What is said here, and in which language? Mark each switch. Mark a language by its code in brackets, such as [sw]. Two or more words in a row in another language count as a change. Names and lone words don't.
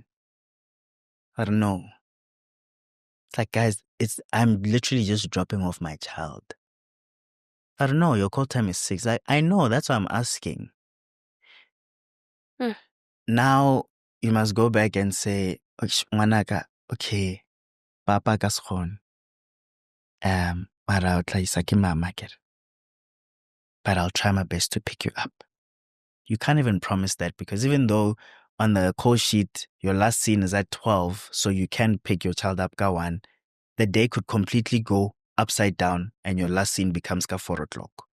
[en] I don't know. It's like, guys, I'm literally just dropping off my child. I don't know, your call time is 6. I know, that's why I'm asking. Now, you must go back and say, [nso] okay, Papa ka sekgone. Mara o tla isa ke mama kere. [en] But I'll try my best to pick you up. You can't even promise that because even though on the call sheet, your last scene is at 12, so you can pick your child up ka 1, the day could completely go upside down and your last scene becomes ka 4 o'clock.